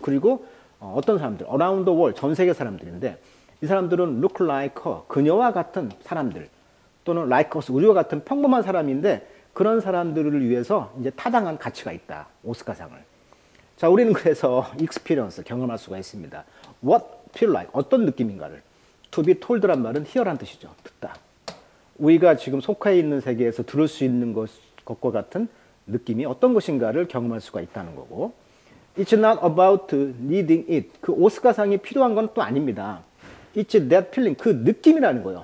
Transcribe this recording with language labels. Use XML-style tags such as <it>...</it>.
<ko>그리고 어떤 사람들,</ko> <en>around the world,</en> <ko>전 세계 사람들인데, 이 사람들은</ko> <en>look like her,</en> <ko>그녀와 같은 사람들, 또는</ko> <en>like us,</en> <ko>우리와 같은 평범한 사람인데, 그런 사람들을 위해서 이제 타당한 가치가 있다. 오스카상을. 자, 우리는 그래서</ko> <en>experience,</en> <ko>경험할 수가 있습니다.</ko> <en>What feel like,</en> <ko>어떤 느낌인가를.</ko> <en>To be told</en> <ko>란 말은</ko> <en>hear</en> <ko>란 뜻이죠. 듣다. 우리가 지금 속해 있는 세계에서 들을 수 있는 것과 같은 느낌이 어떤 것인가를 경험할 수가 있다는 거고,</ko> <en>It's not about needing it.</en> <ko>그 오스카상이 필요한 건 또 아닙니다.</ko> <en>It's that feeling.</en> <ko>그 느낌이라는 거예요.</ko>